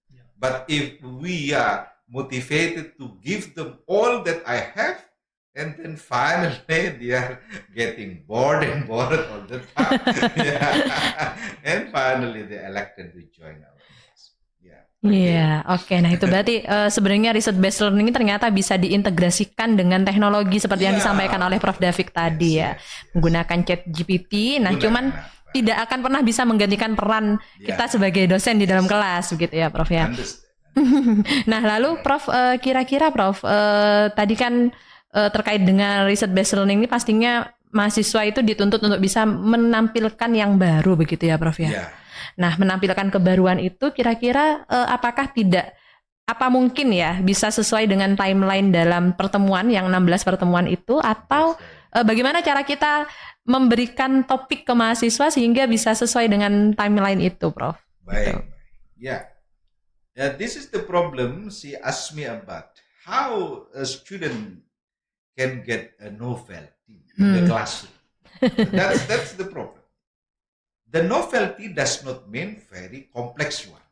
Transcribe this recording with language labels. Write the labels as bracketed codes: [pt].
[en] Yeah. But if we are motivated to give them all that I have, and then finally they are getting bored all the time. Yeah. And finally they elected to join our class. Yeah. [id] Iya, oke. Nah itu berarti sebenarnya riset based learning ini ternyata bisa diintegrasikan dengan teknologi seperti yang Iya. disampaikan oleh Prof. David tadi ya, menggunakan chat GPT. Nah, cuman tidak akan pernah bisa menggantikan peran kita sebagai dosen di dalam kelas, begitu ya, Prof ya. Nah, lalu Prof, kira-kira Prof, tadi kan terkait dengan riset based learning ini pastinya mahasiswa itu dituntut untuk bisa menampilkan yang baru, begitu ya, Prof ya. [en] Yeah. [id] Nah, menampilkan kebaruan itu kira-kira apakah apa mungkin ya bisa sesuai dengan timeline dalam pertemuan yang 16 pertemuan itu, atau bagaimana cara kita memberikan topik ke mahasiswa sehingga bisa sesuai dengan timeline itu, Prof? Baik. Ya. [en] Yeah, this is the problem. She asked me about how a student can get a novelty in the classroom. That's the problem. The novelty does not mean very complex one.